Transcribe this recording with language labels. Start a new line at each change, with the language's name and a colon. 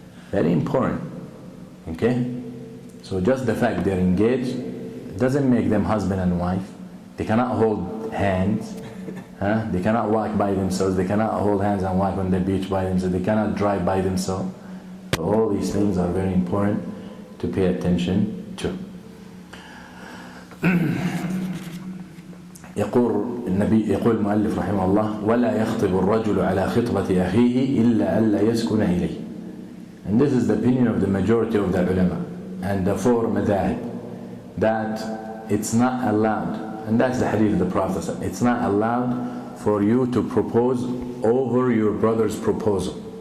English: Very important. Okay? So just the fact they're engaged doesn't make them husband and wife. They cannot hold hands. They cannot walk by themselves. They cannot hold hands and walk on the beach by themselves. They cannot drive by themselves. So all these things are very important to pay attention to.
Arabic: يقول المؤلف رحمه الله ولا يخطب الرجل على خطبة أخيه إلا ألا يسكن إليه.
English: And this is the opinion of the majority of the ulama and the 4 madhahib, that it's not allowed, and that's the hadith of the Prophet, it's not allowed for you to propose over your brother's proposal.